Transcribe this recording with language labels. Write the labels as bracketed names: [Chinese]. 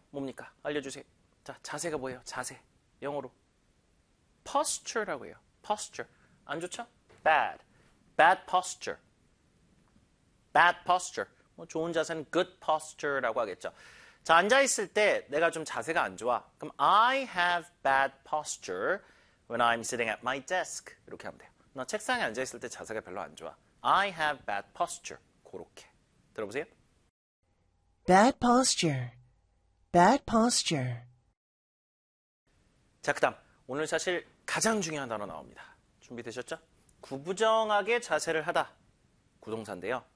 [Korean] 뭡니까? 알려주세요. 자, 자세가 뭐예요? 자세. 영어로. posture라고 해요. posture. 안 좋죠? bad. bad posture. bad posture. 뭐 좋은 자세는 good posture라고 하겠죠. 자, 앉아있을 때 내가 좀 자세가 안 좋아. [English] 그럼 I have bad posture when I'm sitting at my desk. [Korean] 이렇게 하면 돼요. 나 책상에 앉아있을 때 자세가 별로 안 좋아. [English] I have bad posture. 그렇게. 들어보세요. Bad posture. Bad posture. [Korean] 자, 그다음. 오늘 사실 가장 중요한 단어 나옵니다. 준비되셨죠? 구부정하게 자세를 하다. 구동사인데요.